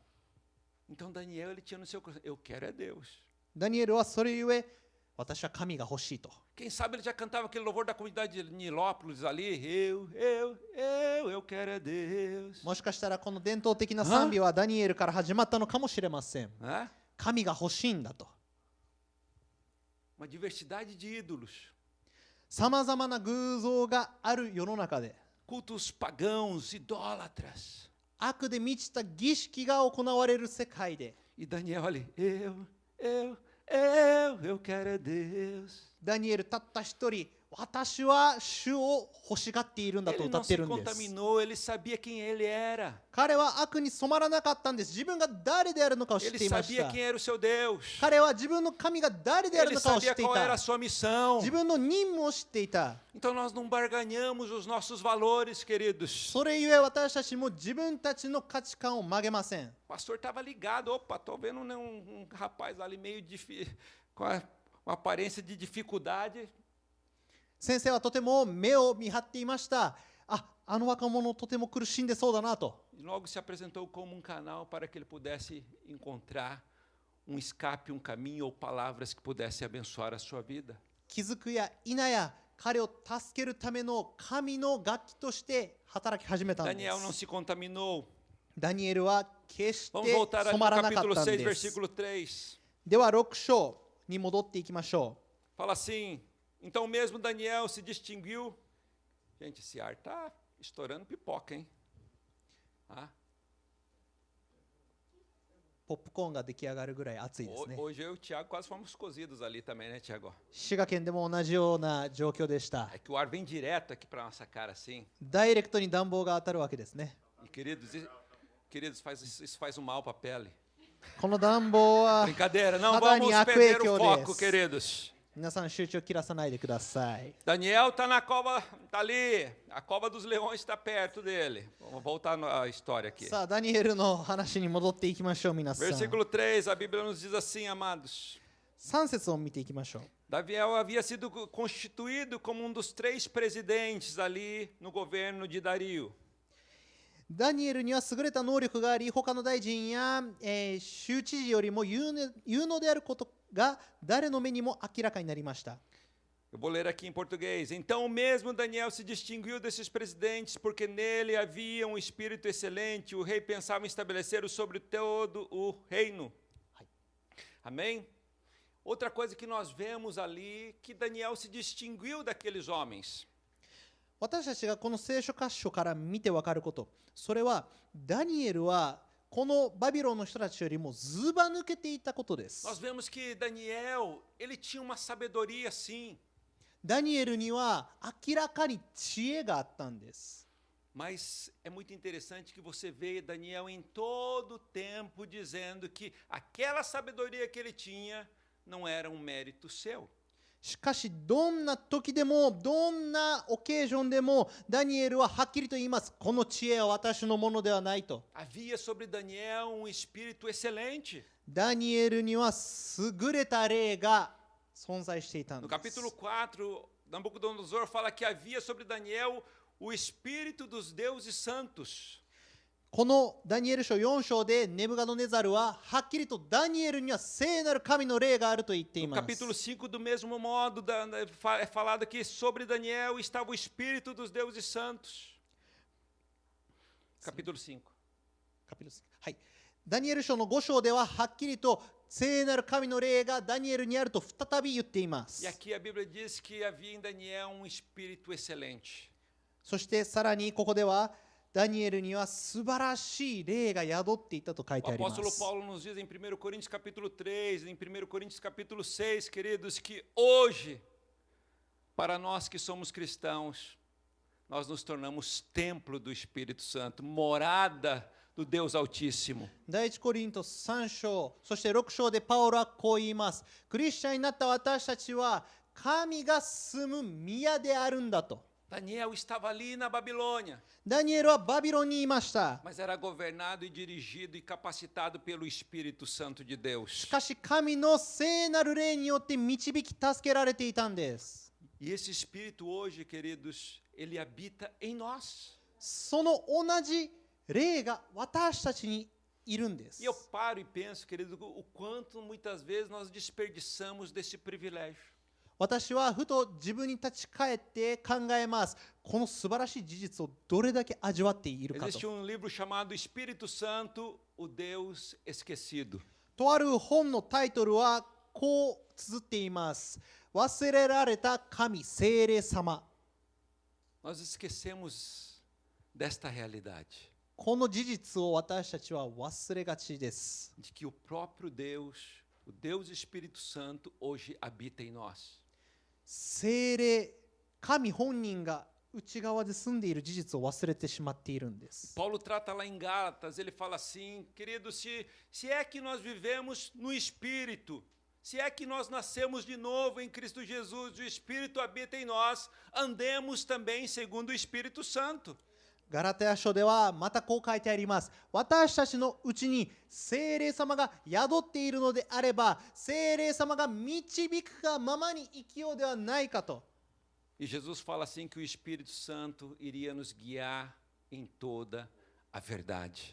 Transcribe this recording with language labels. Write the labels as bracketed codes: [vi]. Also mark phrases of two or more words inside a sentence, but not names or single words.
[pt] Então Daniel ele tinha no seu coração, eu quero é Deus. [ja] ダニエルはそれゆえ私は神が欲しいと。 [pt] Quem sabe ele já cantava aquele louvor da comunidade de Nilópolis ali, eu quero é Deus. [ja] もしかしたらこの伝統的な賛美はダニエルから始まったのかもしれません。 [pt] Né? [ja] 神が欲しいんだと。 [pt] Uma diversidade de ídolos, [ja] さまざまな偶像がある世の中で [pt] cultos pagãos, idólatras. [ja] 悪で満ちた儀式が行われる世界で [pt] E Daniel ali, eu quero é Deus. [ja] ダニエルたった一人私は主を欲しがっているんだと [pt] Ele [ja] 歌 [pt] não [ja] って [pt] se [ja] るんです。 [pt] contaminou, ele sabia quem ele era. [ja] 彼は悪に染まらなかったんです。自分が誰であるのかを知っ [pt] Ele [ja] ていまし [pt] sabia [ja] た。 [pt] quem era o seu Deus. [ja] 彼は自分の神が誰である [pt] Ele [ja] のかを知っ [pt] sabia [ja] てい [pt] qual era a [ja] た。 [pt] sua missão. [ja] 自分の任務を知っていた。 [pt] Então nós não barganhamos os nossos valores, queridos. [ja] それゆえ私たちも自分たちの価値観を曲げません。 [pt] O pastor estava ligado. Opa, estou vendo rapaz ali meio com uma aparência de dificuldade. [ja] 先生はとても目を見張っていました。あの若者とても苦しんでそうだなと。 [pt] E logo se apresentou como um canal para que ele pudesse encontrar escape, caminho ou palavras que pudessem abençoar a sua vida. [ja] 気づくや否や彼を助けるための神の楽器として働き始めたんで [pt] Daniel não [ja] す。 [pt] se contaminou. [ja] ダニエルは決し [pt] Vamos [ja] て [pt] voltar ali [ja] 染 [pt] no [ja] まらなか [pt] capítulo [ja] ったん [pt] 6, [ja] です。 [pt] versículo 3. [ja] では6章に戻っていきましょ [pt] Fala assim, então mesmo Daniel se distinguiu. Gente, esse ar está estourando pipoca, hein? Ah, [ja] う。ポップコーンが出来上がるぐらい熱いですね。 [pt] hoje eu e o Thiago quase fomos cozidos ali também, né, Thiago? [ja] 滋賀県でも同じような状況でした。 [pt] É que o ar vem direto aqui para nossa cara assim. [ja] ダイレクトに暖房が当たるわけですね。 [pt] E queridos, isso faz um mal para a pele. [ja] この暖房は [pt] Brincadeira, não [ja] 肌 [pt] vamos [ja] に悪 [pt] perder [ja] 影 [pt] o [ja] 響で [pt] foco, [ja] す。 [pt] queridos. [ja] 皆さん集中を切らさないでください。 [pt] Daniel está na cova, está ali. A cova dos leões está perto dele. Vamos voltar à história aqui. [ja] さあダニエルの話に戻っていきましょう皆さん。 [pt] Versículo 3, a Bíblia nos diz assim, amados. [ja] 3 節を見ていきましょう。 [pt] Daniel havia sido constituído como um dos 3 presidentes ali no governo de Dario. [ja] ダニエルには優れた能力があり、他の大臣や、州知事よりも有能であることが誰の目にも明らかになりました。 [pt] Eu vou ler aqui em português. Então mesmo Daniel se distinguiu desses presidentes porque nele havia um espírito excelente. O rei pensava em estabelecer sobre todo o reino. Amém? Outra coisa que nós vemos ali, que Daniel se distinguiu daqueles homens. [ja] 私たちがこの聖書箇所から見てわかること、それはダニエルはこのバビロンの人たちよりもずば抜けていたことです。 [pt] Nós vemos que Daniel, ele tinha uma sabedoria sim, [ja] ダニエルには明らかに知恵があったんです。 [pt] mas é muito interessante que você vê Daniel em todo o tempo dizendo que aquela sabedoria que ele tinha não era um mérito seu. [ja] しかしどんな時でもどんなオケージョンでもダニエルははっきりと言います。この知恵は私のものではないと。 [pt] Havia sobre Daniel um espírito excelente. [ja] ダニエルには優れた霊が存在していたん [pt] No [ja] です。 [pt] capítulo 4, Nabucodonosor fala que havia sobre Daniel o espírito dos deuses santos. [ja] このダニエル書4章でネブカドネザルははっきりとダニエルには聖なる神の霊があると言ってい [pt] No [ja] ます。 [pt] capítulo 5, do mesmo modo, é falado que sobre Daniel estava o espírito dos deuses santos. Capítulo 5. [ja] はい、ダニエル書の5章でははっきりと聖なる神の霊がダニエルにあると再び言っています。 [pt] E aqui a Bíblia diz que havia em Daniel um espírito excelente. [ja] そしてさらにここではダニエルには素晴らしい霊が宿っていたと書い [pt] O [ja] てありま [pt] apóstolo [ja] す。 [pt] Paulo nos diz em 1 Coríntios capítulo 3, em 1 Coríntios capítulo 6, queridos, que hoje, para nós que somos cristãos, nós nos tornamos templo do Espírito Santo, morada do Deus Altíssimo. [ja] 第一コリント3章、そして6章でパウロはこう言います。クリスチャンになった私たちは神が住む宮であるんだと。 [pt] Daniel estava ali na Babilônia, [ja] ダニエルはバビロンにいました。 [pt] mas era governado e dirigido e capacitado pelo Espírito Santo de Deus. [ja] しかし神の聖なる霊によって導き助けられていたんです。 [pt] E esse Espírito hoje, queridos, ele habita em nós. [ja] その同じ霊が私たちにいるんです。 [pt] E eu paro e penso, querido, o quanto muitas vezes nós desperdiçamos desse privilégio. [ja] 私はふと自分に立ち返って考えます。この素晴らしい事実をどれだけ味わっているか [pt] Existe [ja] と。 [pt] livro chamado Espírito Santo, o Deus esquecido. [ja] とある本のタイトルはこう綴っています。忘れられた神聖霊様。 [pt] Nós esquecemos desta realidade, [ja] この事実を私たちは忘れがちです。 [pt] de que o próprio Deus, o Deus Espírito Santo, hoje habita em nós. [ja] 聖霊、神本人が内側で住んでいる事実を忘れてしまっているんです。 [pt] Paulo trata lá em Gálatas, ele fala assim, querido, se é que nós vivemos no Espírito, se é que nós nascemos de novo em Cristo Jesus, o Espírito habita em nós, andemos também segundo o Espírito Santo. [ja] ガラテヤ書ではまたこう書いてあります。私たちのうちに聖霊様が宿っているのであれば、聖霊様が導くがままに生きようではないかと。 [pt] E Jesus fala assim que o Espírito Santo iria nos guiar em toda a verdade.